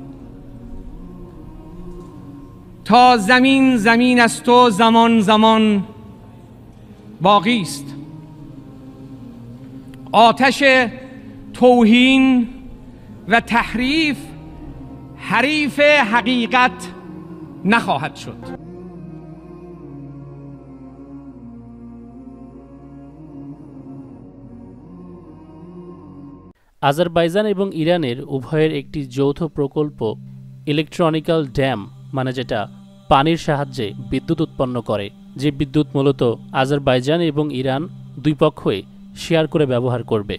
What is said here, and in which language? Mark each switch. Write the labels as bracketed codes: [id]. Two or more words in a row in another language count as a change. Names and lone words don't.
[fa] تا زمین زمین است و زمان زمان باقی است. آتش توهین و تحریف حریف حقیقت نخواهد شد. [bn] আজারবাইজান এবং ইরানের উভয়ের একটি যৌথ প্রকল্প [en] electronical dam, [bn] মানে যেটা পানির সাহায্যে বিদ্যুৎ উৎপন্ন করে, যে বিদ্যুৎ মূলত আজারবাইজান এবং ইরান দুই পক্ষই শেয়ার করে ব্যবহার করবে।